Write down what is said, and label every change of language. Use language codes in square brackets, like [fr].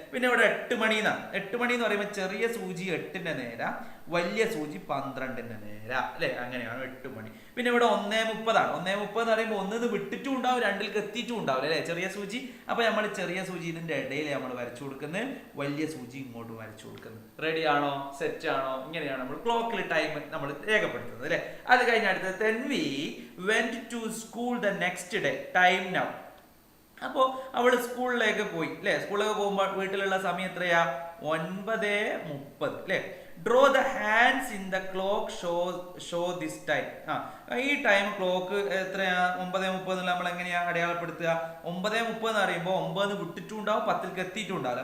[ml] പിന്നെ ഇവിടെ 8 മണി എന്നാണ്. 8 മണി എന്ന് പറയുമ്പോൾ ചെറിയ സൂചി 8-ന്റെ നേരെ, വലിയ സൂചി 12-ന്റെ നേരെ അല്ലെ. അങ്ങനെയാണ് 8 മണി. പിന്നെ ഇവിടെ 1:30 ആണ്. 1:30 എന്ന് പറയുമ്പോൾ 1 വിട്ടിട്ടും ഉണ്ടാവും, 2-ലേക്ക് എത്തിയിട്ടും ഉണ്ടാവില്ല അല്ലെ, ചെറിയ സൂചി. അപ്പൊ നമ്മൾ ചെറിയ സൂചി ഇതിന്റെ ഇടയിൽ നമ്മൾ വരച്ചു കൊടുക്കുന്നത്, വലിയ സൂചി ഇങ്ങോട്ട് വരച്ചു കൊടുക്കുന്നത്. റെഡി ആണോ, സെറ്റ് ആണോ? ഇങ്ങനെയാണ് നമ്മൾ ക്ലോക്കിൽ ടൈം നമ്മൾ രേഖപ്പെടുത്തുന്നത് അല്ലെ. അത് കഴിഞ്ഞ അടുത്തത് [en] Tanvi went to school the next day, time now. [ml] അപ്പോൾ അവള് സ്കൂളിലേക്ക് പോയി അല്ലെ. സ്കൂളിലേക്ക് പോകുമ്പോൾ വീട്ടിലുള്ള സമയം എത്രയാ, 9:30 അല്ലെ. [en] Draw the hands in the clock show this time. [ml] ഈ ടൈം ക്ലോക്ക് എത്രയാ, 9:30 നമ്മൾ എങ്ങനെയാ അടയാളപ്പെടുത്തുക? 9:30 എന്ന് പറയുമ്പോൾ 9 വിട്ടിട്ടും ഉണ്ടാവും, 10-ലേക്ക് എത്തിയിട്ടും ഉണ്ടാവില്ല.